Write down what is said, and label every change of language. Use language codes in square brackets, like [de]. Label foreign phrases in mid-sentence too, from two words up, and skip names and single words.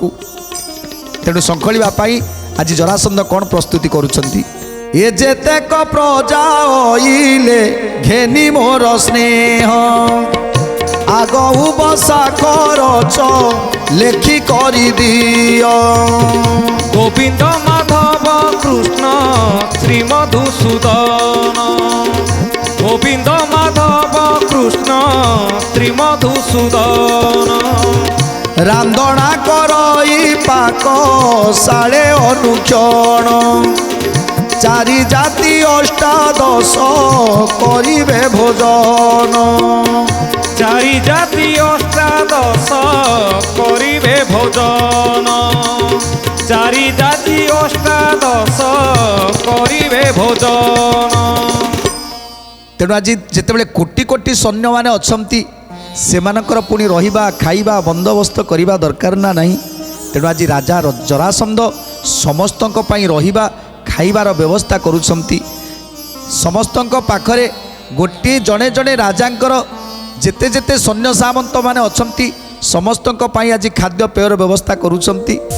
[or] ତେଣୁ ଶଙ୍ଖୋଳିବା ପାଇଁ ଆଜି ଜରାସନ୍ଧ କ'ଣ ପ୍ରସ୍ତୁତି କରୁଛନ୍ତି ଏ ଯେତେକ ପ୍ରଜା ଅଇଲେ ଘେନି ମୋର ସ୍ନେହ ଆଗଉ ବସା କରଛ ଲେଖି କରିଦିଅ গোবিন্দ মাধব কৃষ্ণ শ্রী মধুসূদন গোবিন্দ মাধব কৃষ্ণ শ্রী মধুসূদন ରାନ୍ଧଣା କରଇ ପାକ ସାଳେ ଅନୁକ୍ଷଣ ଚାରି ଜାତି ଅଷ୍ଟାଦଶ କରିବେ ଭୋଜନ ଚାରି ଜାତି ଅଷ୍ଟାଦଶ କରିବେ ଭୋଜନ ଚାରି ଜାତି ଅଷ୍ଟାଦଶ କରିବେ ଭୋଜନ। ତେଣୁ ଆଜି ଯେତେବେଳେ କୋଟି କୋଟି ସୈନ୍ୟମାନେ ଅଛନ୍ତି ସେମାନଙ୍କର ପୁଣି ରହିବା ଖାଇବା ବନ୍ଦୋବସ୍ତ କରିବା ଦରକାର ନା ନାହିଁ। ତେଣୁ ଆଜି ରାଜା ଜରାସନ୍ଧ ସମସ୍ତଙ୍କ ପାଇଁ ରହିବା ଖାଇବାର ବ୍ୟବସ୍ଥା କରୁଛନ୍ତି। ସମସ୍ତଙ୍କ ପାଖରେ ଗୋଟିଏ ଜଣେ ଜଣେ ରାଜାଙ୍କର ଯେତେ ଯେତେ ସୈନ୍ୟ ସାମନ୍ତମାନେ ଅଛନ୍ତି ସମସ୍ତଙ୍କ ପାଇଁ ଆଜି ଖାଦ୍ୟ ପେୟର ବ୍ୟବସ୍ଥା କରୁଛନ୍ତି।